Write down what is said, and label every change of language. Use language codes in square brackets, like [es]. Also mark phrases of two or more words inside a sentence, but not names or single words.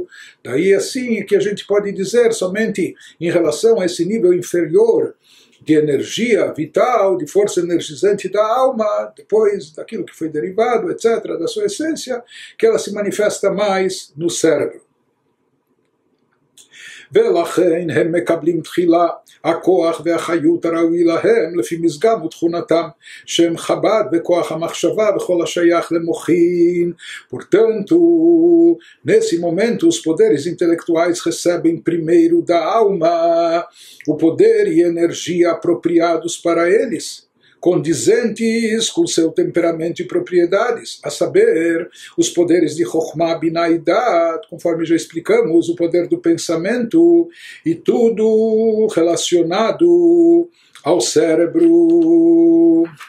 [pt] Daí, assim, que a gente pode dizer, somente em relação a esse nível inferior de energia vital, de força energizante da alma, depois daquilo que foi derivado, etc., da sua essência, que ela se manifesta mais no cérebro. [he] ולכן הם מקבלים תחילה הכוח והחיות הראוי להם לפי מזגם ותכונתם שהם חב"ד וכוח המחשבה וכל השייך למוחין. [pt] Portanto, nesse momento os poderes intelectuais recebem primeiro da alma o poder e energia apropriados para eles, condizentes com seu temperamento e propriedades, a saber, os poderes de Chokhmah, Binah e Dat, conforme já explicamos, o poder do pensamento e tudo relacionado ao cérebro.